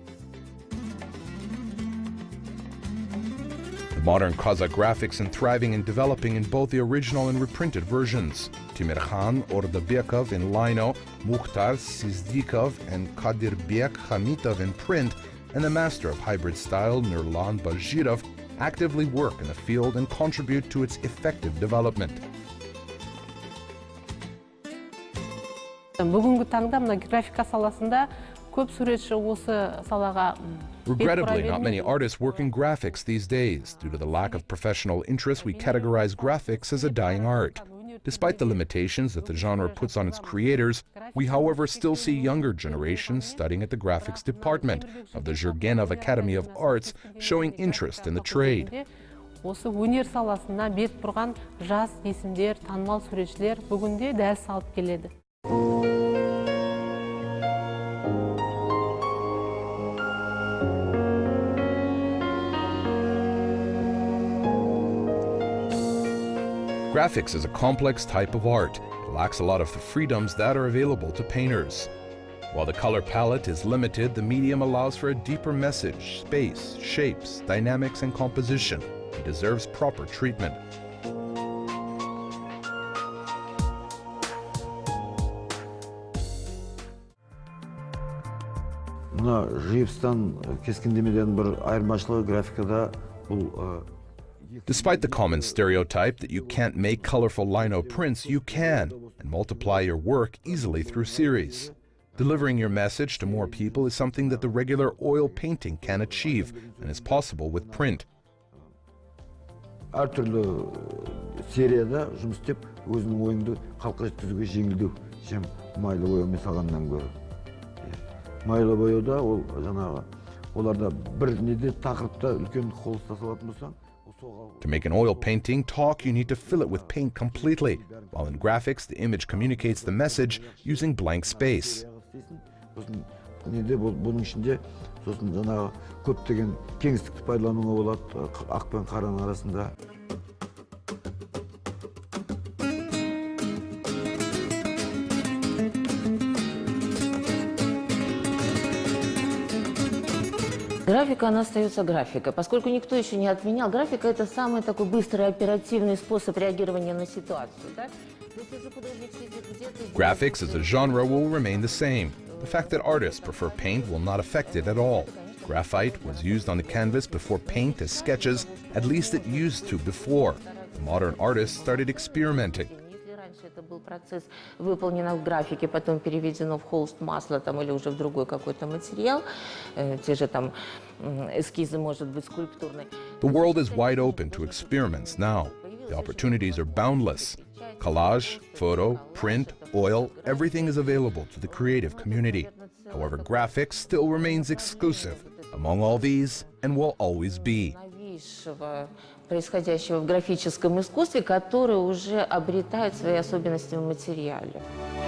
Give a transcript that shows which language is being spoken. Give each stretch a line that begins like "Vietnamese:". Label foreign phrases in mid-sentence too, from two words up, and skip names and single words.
English: The modern Kazakh graphics are thriving and developing in both the original and reprinted versions. Timirkhan Ordabekov in lino, Mukhtar Sizdikov and Kadirbek Hamitov in print, and the master of hybrid style, Nurlan Bajirov, actively work in the field and contribute to its effective development.
Kazakh: Бүгінгі таңда мына графика саласында көп суретші осы салаға
English: Regrettably, not many artists work in graphics these days. Due to the lack of professional interest, we categorize graphics as a dying art. Despite the limitations that the genre puts on its creators, we however still see younger generations studying at the graphics department of the Zhurgenov Academy of Arts showing interest in the trade.
Kazakh: Осы өнер саласына бет бұрған жас есімдер, танымал суретшілер бүгінде дәріс алып келеді.
English: Graphics is a complex type of art. It lacks a lot of the freedoms that are available to painters. While the color palette is limited, the medium allows for a deeper message, space, shapes, dynamics, and composition. It deserves proper treatment.
Kazakh: Мына живстан кескіндемеден бір айырмашылығы графикада бұл
English: Despite the common stereotype that you can't make colorful lino prints, you can, and multiply your work easily through series. Delivering your message to more people is something that the regular oil painting can achieve, and is possible with print.
Kazakh: Әртүрлі серияда жұмыс істеп, өзінің ойыңды халыққа жеткізуге жеңілдеу, майлы бояумен салғаннан гөрі. Майлы бояуда ол жаңағы оларда бір неде тақырыпта үлкен холста салатын болсаң,
English: to make an oil painting talk, you need to fill it with paint completely, while in graphics, the image communicates the message using blank space.
Kazakh: Бұның ішінде сосын жаңағы көптеген кеңістікті пайдалануға болады, ақ пен қараның арасында.
Russian: Графика, она остается графикой, поскольку никто еще не отменял. Графика – это самый такой быстрый, оперативный способ реагирования на ситуацию. Да?
English: Graphics as a genre will remain the same. The fact that artists prefer paint will not affect it at all. Graphite was used on the canvas before paint as sketches, at least it used to before. The modern artists started experimenting.
Russian: Это был процесс, выполнен в графике, потом переведено в холст, масло там, или уже в другой какой-то материал. Те же там эскизы, может быть, скульптурные.
English: The world is wide open to experiments now. The opportunities are boundless. Collage, photo, print, oil, everything is available to the creative community. However, graphics still remains exclusive among all these and will always be.
Russian: Происходящего в графическом искусстве, которые уже обретают свои особенности в материале.